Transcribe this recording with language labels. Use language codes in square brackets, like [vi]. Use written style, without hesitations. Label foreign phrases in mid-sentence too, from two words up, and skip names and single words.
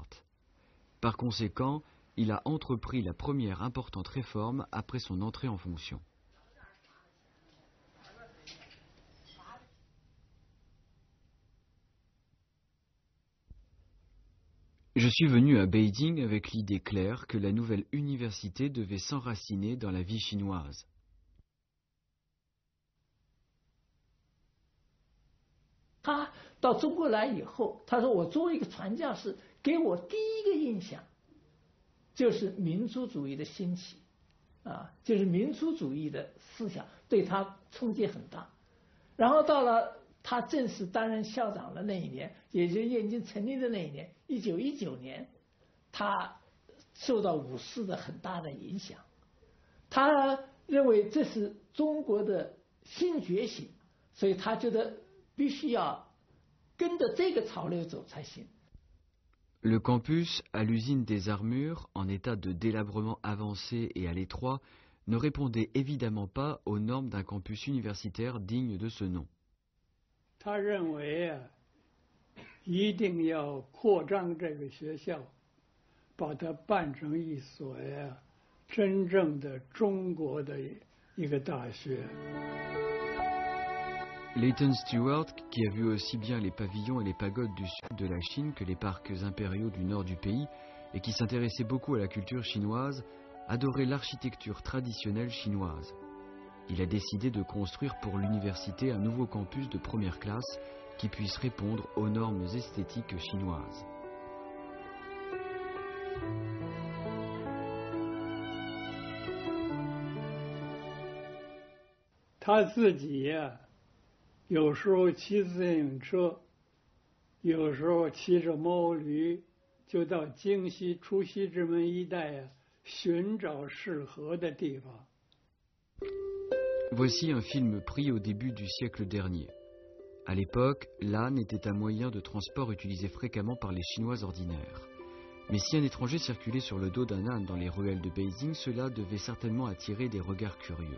[fr] Par conséquent, il a entrepris la première importante réforme après son entrée en fonction. Je suis venu à Beijing avec l'idée claire que la nouvelle université devait s'enraciner dans la vie chinoise. [zh] 他到中国来以后，他说我作为一个传教士，给我第一个印象就是民族主义的兴起，就是民族主义的思想对他冲击很大。然后到了他正式担任校长的那一年，也就是燕京成立的那一年，1919年，他受到五四的很大的影响。他认为这是中国的新觉醒，所以他觉得 [fr] Le campus, à l'usine des armures, en état de délabrement avancé et à l'étroit, ne répondait évidemment pas aux normes d'un campus universitaire digne de ce nom. [zh] 他认为一定要扩张这个学校，把它办成一所真正的中国的一个大学。 [fr] Leighton Stewart, qui a vu aussi bien les pavillons et les pagodes du sud de la Chine que les parcs impériaux du nord du pays, et qui s'intéressait beaucoup à la culture chinoise, adorait l'architecture traditionnelle chinoise. Il a décidé de construire pour l'université un nouveau campus de première classe qui puisse répondre aux normes esthétiques chinoises. [zh] 他自己有时候骑自行车，有时候骑着毛驴，就到京西出西直门一带寻找适合的地方。 [fr] Voici un film pris au début du siècle dernier. À l'époque, l'âne était un moyen de transport utilisé fréquemment par les Chinois ordinaires. Mais si un étranger circulait sur le dos d'un âne dans les ruelles de Beijing, cela devait certainement attirer des regards curieux.